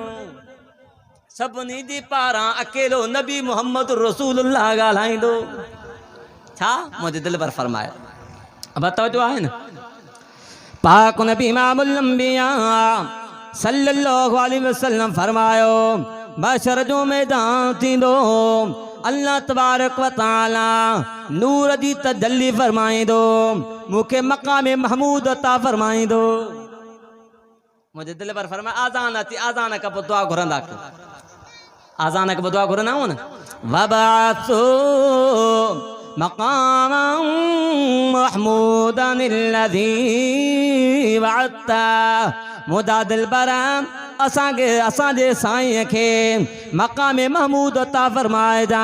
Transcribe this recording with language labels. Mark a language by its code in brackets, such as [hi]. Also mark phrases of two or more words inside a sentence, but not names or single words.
[sd] सभिनी जे पारां अकेलो नबी मुहम्मद रसूलुल्लाह ॻाल्हाईंदो। छा मुंहिंजे दिलबर फरमायो, अब तवजो आहे न। पाक नबी [ar] إمام الأنبياء صلى الله عليه وسلم [sd] फरमायो, बशर जो मैदान थींदो, अल्लाह [ar] تبارك وتعالى [sd] नूर जी तजल्ली फरमाईंदो, मूंखे मक़ाम महमूद अता फरमाईंदो। मुंहिंजे दिल पर फरमाए आज़ान अची, आज़ान खां पोइ दुआ घुरंदा कयो, आज़ान खां पोइ दुआ घुरंदा आहियूं न। [ar] وابعثه مقاما محمودا الذي وعدته, [sd] मुदा दिलबर असांखे असांजे साईं खे मक़ाम महमूद अता फरमाइजा।